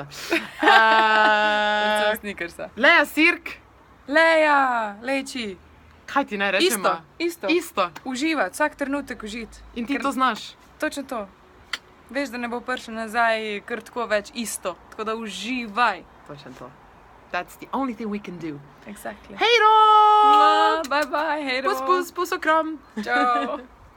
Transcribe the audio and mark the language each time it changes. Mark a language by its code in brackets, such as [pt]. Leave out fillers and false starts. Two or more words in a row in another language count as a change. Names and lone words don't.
[sl] Predvsem Snickersa. Leja Sirk, Leja, lejči. kaj ti naj rečemo? Isto. Uživati, vsak trenutek užiti. In ti to znaš. Točno to. Veš, da ne bo prišel nazaj kar tako več isto. Tako da uživaj. Točno to. [en] That's the only thing we can do. Exactly. [sl] Hejro! [en] Bye bye, [sl] hej. Pus, pus, pus okrom. Čau.